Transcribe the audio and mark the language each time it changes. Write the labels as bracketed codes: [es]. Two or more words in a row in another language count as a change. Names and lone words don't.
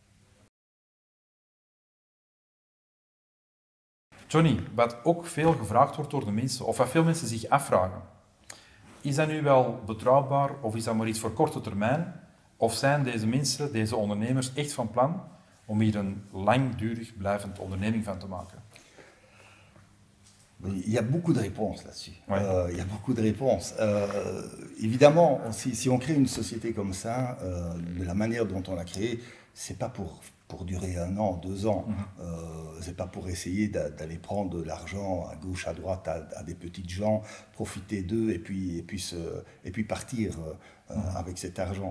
[nl] Johnny, wat ook veel gevraagd wordt door de mensen, of wat veel mensen zich afvragen, is dat nu wel betrouwbaar of is dat maar iets voor korte termijn? Of zijn deze mensen, deze ondernemers, echt van plan om hier een langdurig blijvend onderneming van te maken? [fr] Il y a beaucoup de réponses là-dessus. Ouais. Il y a beaucoup de réponses. Évidemment, si on crée une société comme ça, de la manière dont on l'a créée, c'est pas pour durer 1 an, 2 ans. C'est pas pour essayer d'aller prendre de l'argent à gauche, à droite, à des petites gens, profiter d'eux et puis partir avec cet argent.